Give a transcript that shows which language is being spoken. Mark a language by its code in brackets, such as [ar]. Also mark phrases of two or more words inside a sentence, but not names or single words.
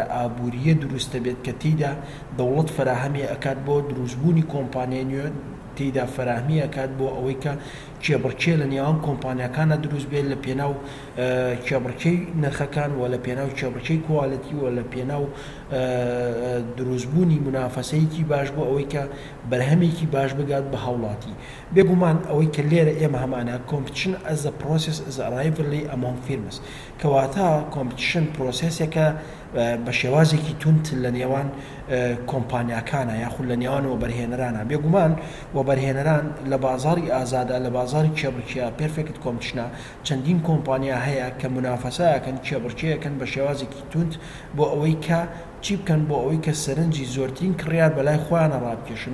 [ckb] ئابووریە دروستە بێت کە تێیدا دەوڵەت فراهەمی ئەکات بۆ دروستبوونی کۆمپانیای نوێ تێیدا فراهمی ئەکات بۆ ئەوەی کە کێبڕکێ لە نێوان کۆمپانیاکانە دروست بێت لە پێناو کێبڕکەی نرخەکان و لە پێناو کێبڕکەی کواڵەتی و لە پێناو دروستبوونی منافەسەیەکی باش بۆ ئەوەی کە بەرهەمێکی باش بگات بە هاوڵاتی بێگومان ئەوەی کە لێرە ئێمە هەمانە competition [en] as a process is a rivalry among firms [ckb] کەواتە competition پرۆسێسێکە بە شێوازێکی تونت لە نێوان کۆمپانیاکانە یاخود لە نێوان وەبەرهێنەرانە بێگومان وەبەرهێنەران لە بازاری ئازادە لە بازاری کێبڕکێ [en] perfect competition [ckb] چەندین کۆمپانیا هەیە کە منافەسەیەکەن کێبڕکێیەکەن بە شێوازێکی تونت بۆ ئەوەی کە چی بکەن بۆ ئەوەی کە سەرنجی زۆرترین کڕیار بەلای خۆیانە ڕابکێشن